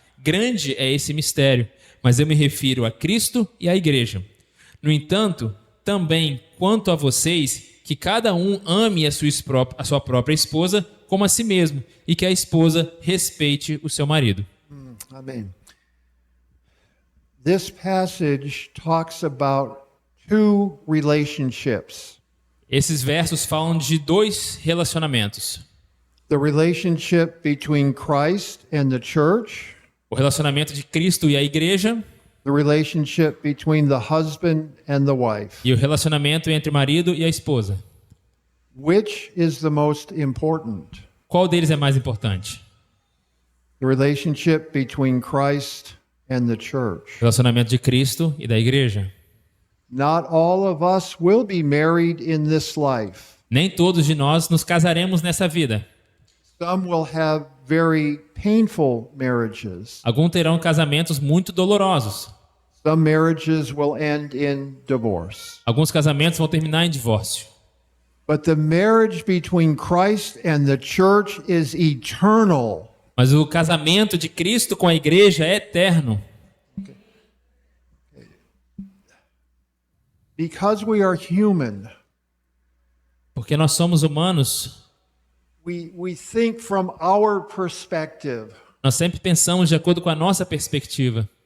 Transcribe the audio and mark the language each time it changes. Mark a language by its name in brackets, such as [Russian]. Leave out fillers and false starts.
[Portuguese] Grande é esse mistério, mas eu me refiro a Cristo e à igreja. No entanto, também quanto a vocês, que cada um ame a sua própria esposa como a si mesmo, e que a esposa respeite o seu marido. Amen. [English] This passage talks about two relationships. [Portuguese] Esses versos falam de dois relacionamentos. [English] The relationship between Christ and the church, [Portuguese] O relacionamento de Cristo e a igreja, [English] the relationship between the husband and the wife. [Portuguese] e o relacionamento entre o marido e a esposa. [English] Which is the most important? [Portuguese] Qual deles é mais importante? [English] The relationship between Christ and the church. [Portuguese] O relacionamento de Cristo e da igreja. [English] Not all of us will be married in this life. [Portuguese] Nem todos de nós nos casaremos nessa vida. [English] Some will have very painful marriages. [Portuguese] Alguns terão casamentos muito dolorosos. [English] Some marriages will end in divorce. [Portuguese] Alguns casamentos vão terminar em divórcio. [English] But the marriage between Christ and the church is eternal. [Portuguese] Mas o casamento de Cristo com a igreja é eterno. [English] Because we are human, [Portuguese] Porque nós somos humanos, [English] we think from our perspective. [Portuguese] nós sempre pensamos de acordo com a nossa perspectiva.